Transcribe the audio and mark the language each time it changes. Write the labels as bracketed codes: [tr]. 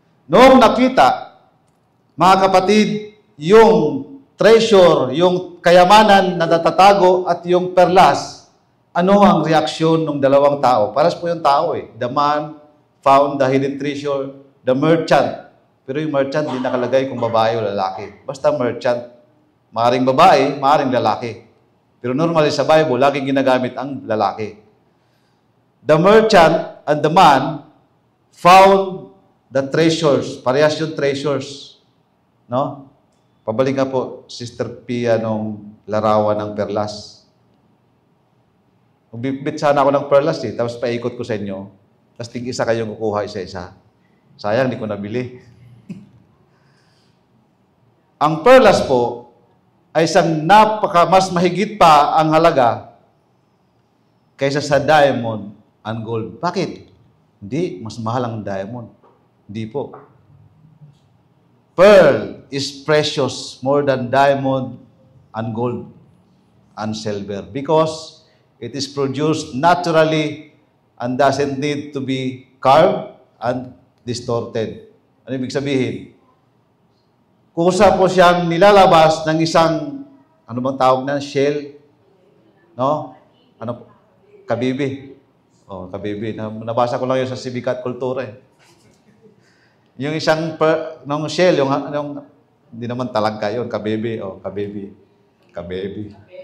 [tl] Noong nakita, mga kapatid, yung treasure, yung kayamanan na natatago at yung perlas, ano ang reaksyon ng dalawang tao? Paras po yung tao eh. [en] The man found the hidden treasure, the merchant. [tl] Pero yung merchant, hindi nakalagay kung babae o lalaki. Basta merchant. Maaring babae, maaring lalaki. Pero normally sa Bible, laging ginagamit ang lalaki. [en] The merchant and the man found the treasures. [tl] Parehas yung treasures. No? Pabalik nga po, Sister Pia, nung larawan ng perlas. Magbibit sana ako ng perlas eh, tapos paikot ko sa inyo. Tapos tig-isa kayong kukuha isa-isa. Sayang, hindi ko nabili. Ang perlas po ay isang mas mahigit pa ang halaga kaysa sa [en] diamond and gold. [tl] Bakit? Hindi, mas mahal ang diamond. Hindi po. [en] Pearl is precious more than diamond and gold and silver because it is produced naturally and doesn't need to be carved and distorted. [tl] Ano ibig sabihin? Kusa po siyang nilalabas ng isang, ano bang tawag na? Shell? No? Ano po? Kabibi. Oh, kabibi. Nabasa ko lang yun sa Civic at Kultura eh. Yung isang nung shell, yung hindi naman talagka yun, kabibi. Oh, kabibi. Kabibi.